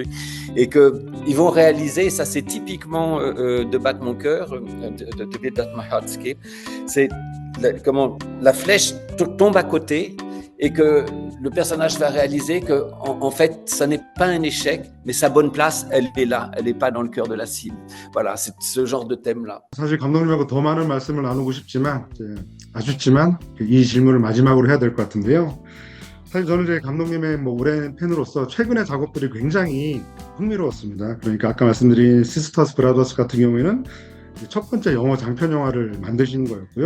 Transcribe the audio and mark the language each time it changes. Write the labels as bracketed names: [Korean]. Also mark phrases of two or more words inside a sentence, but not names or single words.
[French] Et qu'ils vont réaliser, et ça c'est typiquement de battre mon cœur, de Beat That My Heart Skip, c'est comment la flèche tombe à côté et que le personnage va réaliser que en fait, ça n'est pas un échec, mais sa bonne place, elle est là, elle n'est pas dans le cœur de la cible. Voilà, c'est ce genre de thème-là. [Korean] 사실 감독님하고 더 많은 말씀을 나누고 싶지만 아쉽지만 이 질문을 마지막으로 해야 될 것 같은데요. 사실 저는 이제 감독님의 오랜 팬으로서 최근의 작업들이 굉장히 흥미로웠습니다. 그러니까 아까 말씀드린 시스터스 브라더스 같은 경우에는 첫 번째 영어 장편 영화를 만드신 거였고요.